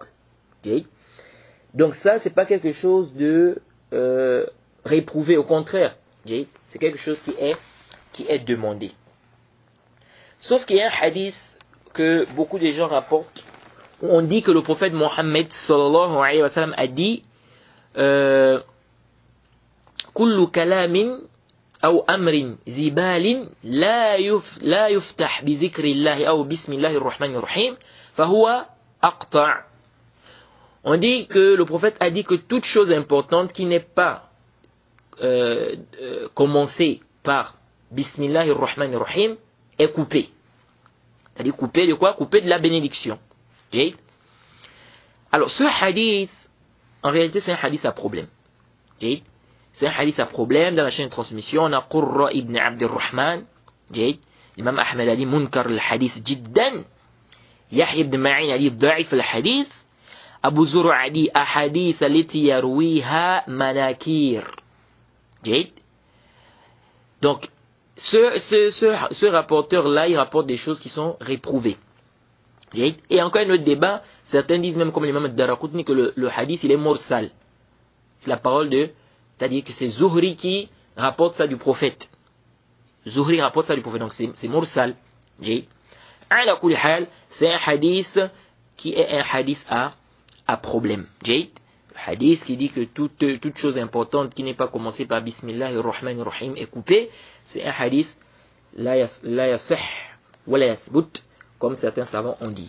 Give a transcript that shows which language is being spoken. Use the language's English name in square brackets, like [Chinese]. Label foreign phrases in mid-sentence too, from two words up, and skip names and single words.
[French] Donc ça, c'est pas quelque chose de réprouvé, au contraire. C'est quelque chose qui est demandé. Sauf qu'il y a un hadith que beaucoup de gens rapportent, où on dit que le prophète Mohammed [Arabic] صلى الله عليه وسلم [French] a dit [Arabic] كل كلام أو أمر ذي بال لا يفتح بذكر الله أو بسم الله الرحمن الرحيم فهو أقطع'. [French] On dit que le prophète a dit que toute chose importante qui n'est pas commencée par [Arabic] بسم الله الرحمن الرحيم [French] est coupée. C'est-à-dire coupé de quoi? Coupé de la bénédiction. Alors ce hadith, en réalité c'est un hadith à problème. C'est un hadith à problème. Dans la chaîne de transmission, on a Qurra ibn Abdurrahman. Imam Ahmed a dit [Arabic] منكر الحديث جدا. [French] Yahya ibn Ma'in a dit [Arabic] ضعيف الحديث. [French] Abu Zur'a a dit [Arabic] أحاديث التي يرويها مناكير. [French] Donc ce rapporteur-là, il rapporte des choses qui sont réprouvées. Et encore un autre débat, certains disent même comme l'imam Daraqutni que le hadith il est mursal. C'est la parole c'est-à-dire que c'est Zuhri qui rapporte ça du prophète. Zuhri rapporte ça du prophète, donc c'est mursal. [Arabic] على كل حال, [French] c'est un hadith qui est un hadith à problème. Le hadith qui dit que toute chose importante qui n'est pas commencée par Bismillahirrahmanirrahim est coupée, c'est un hadith [Arabic] لا يصح ولا يثبت, [French] comme certains savants ont dit.